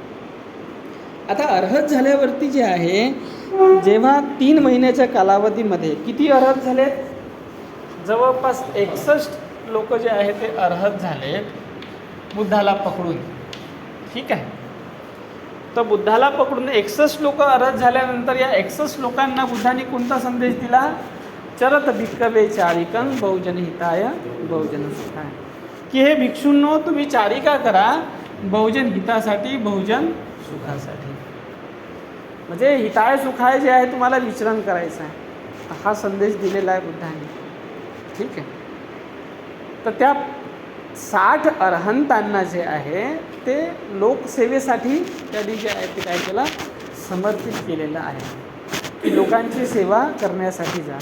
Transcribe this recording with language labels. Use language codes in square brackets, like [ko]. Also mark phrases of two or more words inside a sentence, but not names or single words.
[mr] आता अर्हत झाल्यावरती जे आहे, जेव्हा 3 महिन्याच्या कालावधीमध्ये किती अर्हत झालेत, जवळपास 61 लोक जे आहे ते अर्हत झालेत बुद्धाला पकडून. ठीक आहे. तर बुद्धाला पकडून 61 लोक अर्हत झाल्यानंतर या 61 लोकांना बुद्धाने कोणता संदेश दिला, [pi] चरत भिक्खवे चारिकं बहुजन हिताय बहुजन सुखाय, [mr] की हे भिक्षूंनो तुम्ही चारिका करा बहुजन हितासाठी, बहुजन सुखासाठी. म्हणजे [pi] हिताय सुखाय [mr] जे आहे तुम्हाला विचरण करायचं आहे, हा संदेश दिलेला आहे बुद्धाने. ठीक आहे. तर त्या 60 अर्हंतांना जे आहे ते लोकसेवेसाठी त्यांनी जे आहे ते काय केलं, समर्पित केलेलं आहे की लोकांची सेवा करण्यासाठी जा.